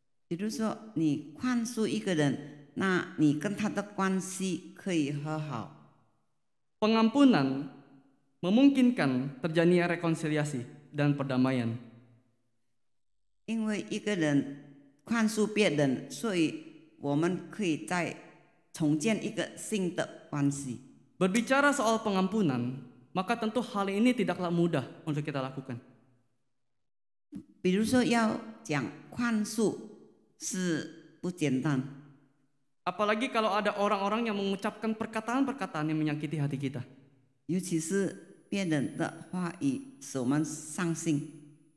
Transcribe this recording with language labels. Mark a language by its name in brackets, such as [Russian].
[Chinese] 比如说，你宽恕一个人，那你跟他的关系可以和好。 [Indonesian] Pengampunan memungkinkan terjadinya rekonsiliasi dan perdamaian. [Chinese] 因为一个人宽恕别人，所以我们可以再重建一个新的关系。 [Indonesian] Berbicara soal pengampunan, maka tentu hal ini tidaklah mudah untuk kita lakukan. [Chinese] 比如说，要讲宽恕是不简单， [Indonesian] Apalagi kalau ada orang-orang yang mengucapkan perkataan-perkataan yang menyakiti hati kita. [Chinese] 尤其是别人的话语使我们伤心。